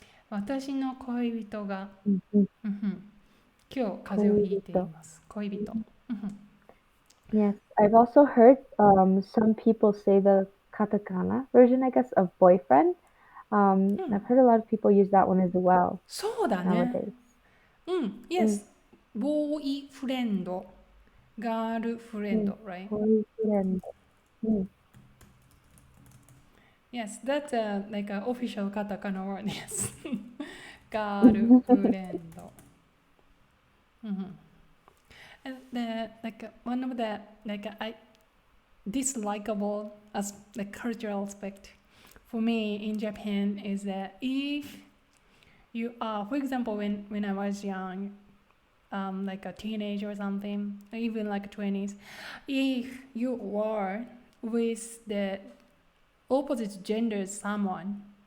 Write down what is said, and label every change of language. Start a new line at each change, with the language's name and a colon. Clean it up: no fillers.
Japanese: 私の恋人が、今日風邪をひいています。恋人。
English: Yes, I've also heard some people say the katakana version, I guess, of boyfriend. I've heard a lot of people use that one as well
Japanese: そうだね。
English: nowadays. Yes.
Japanese: ボーイフレンド、ガールフレンド、right?
English: Boyfriend. Yes, that's like an official katakana word, yes.
Japanese: ガールフレンド。
English: And like one of the like I dislikable as the cultural aspect for me in Japan is that if you are, for example, when I was young, like a teenager or something, even like 20s, if you were with the opposite gender someone,